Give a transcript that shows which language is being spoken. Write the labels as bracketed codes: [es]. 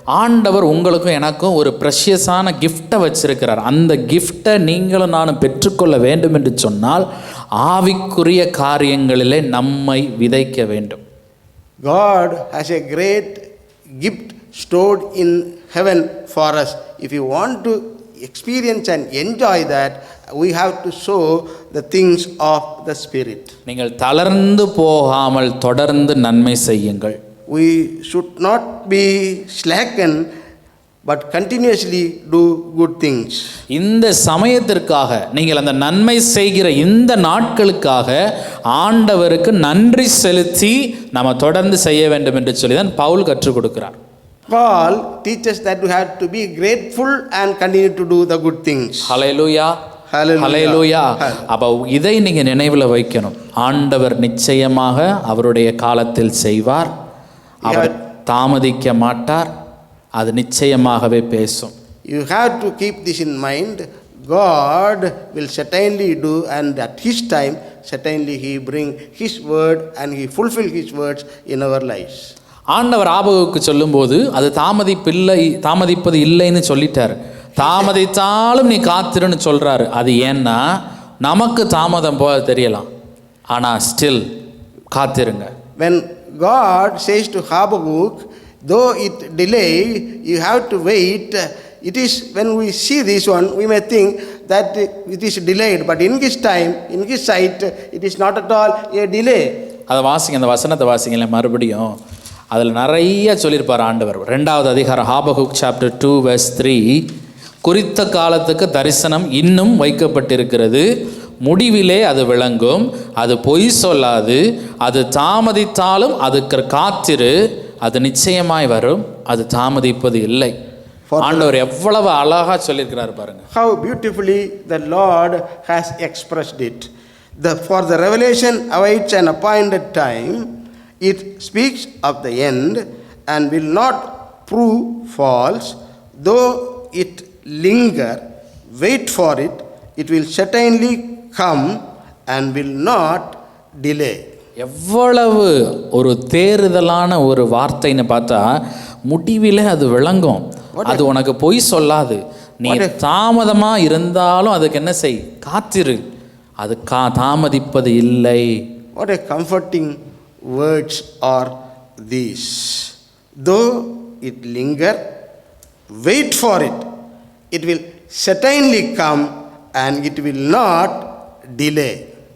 [ta] ஆண்டவர் உங்களுக்கும் எனக்கும் ஒரு [en] ப்ரெஷியஸான கிஃப்டை [ta] வச்சிருக்கிறார். அந்த கிஃப்டை நீங்களும் நானும் பெற்றுக்கொள்ள வேண்டும் என்று சொன்னால் ஆவிக்குரிய காரியங்களிலே நம்மை விதைக்க வேண்டும். [en] God has a great gift stored in heaven for us. If you want to experience and enjoy that, we have to sow the things of the Spirit. [ta] நீங்கள் தளர்ந்து போகாமல் தொடர்ந்து நன்மை செய்யுங்கள். [en] We should not be slackened, but continuously do good things. [ta] இந்த சமயத்திற்காக, நீங்கள் அந்த நன்மை செய்கிற இந்த நாட்களுக்காக ஆண்டவருக்கு நன்றி செலுத்தி நம்ம தொடர்ந்து செய்ய வேண்டும் என்று சொல்லி தான் பவுல் கற்றுக் கொடுக்கிறார். [en] Paul teaches that we have to be grateful and continue to do the good things. [ta] ஹல்லேலூயா, ஹல்லேலூயா. அப்போ இதை நீங்க நினைவில் வைக்கணும். ஆண்டவர் நிச்சயமாக அவருடைய காலத்தில் செய்வார். அவர் தாமதிக்க மாட்டார். அது நிச்சயமாகவே பேசும். [en] You have to keep this in mind. God will certainly do, and at His time, certainly He bring His word and He fulfill His words in our lives. [ta] ஆண்டவர் ஆபகுக்கு சொல்லும்போது அது தாமதிப்பது இல்லைன்னு சொல்லிட்டார். தாமதித்தாலும் நீ காத்திருன்னு சொல்றாரு. அது ஏன்னா நமக்கு தாமதம் போக தெரியலாம், ஆனால் still காத்திருங்க. [en] When God says to Habakkuk, though it delay, you have to wait. It is when we see this one, we may think that it is delayed, but in His time, in His sight, it is not at all a delay. [ta] அதை வாசிங்க, அந்த வசனத்தை வாசிங்களேன் மறுபடியும். அதில் நிறைய சொல்லியிருப்பார் ஆண்டவர். 2வது அதிகாரம் ஹாபகுக் சாப்டர் 2 verse 3, குறித்த காலத்துக்கு தரிசனம் இன்னும் வைக்கப்பட்டிருக்கிறது, முடிவிலே அது விளங்கும், அது பொய் சொல்லாது, அது தாமதித்தாலும் அதுக்கு காத்திரு, அது நிச்சயமாய் வரும், அது தாமதிப்பது இல்லை. ஆண்டவர் எவ்வளவு அழகா சொல்லியிருக்கிறார் பாருங்க. [en] How beautifully the Lord has expressed it. For the revelation awaits an appointed time. It speaks of the end and will not prove false. Though it linger, wait for it. It will certainly come and will not delay. [ta] எவ்வளவு ஒரு தேறுதலான ஒரு வார்த்தைன்னு பார்த்தா முடிவில் அது விளங்கும். அது உனக்கு பொய் சொல்லாது. நீ தாமதமா இருந்தாலும் அதுக்கு என்ன செய், காத்திரு. அது தாமதிப்பது இல்லை. [en] What a comforting words are these. Though it linger, wait for it. It will certainly come and it will not delay.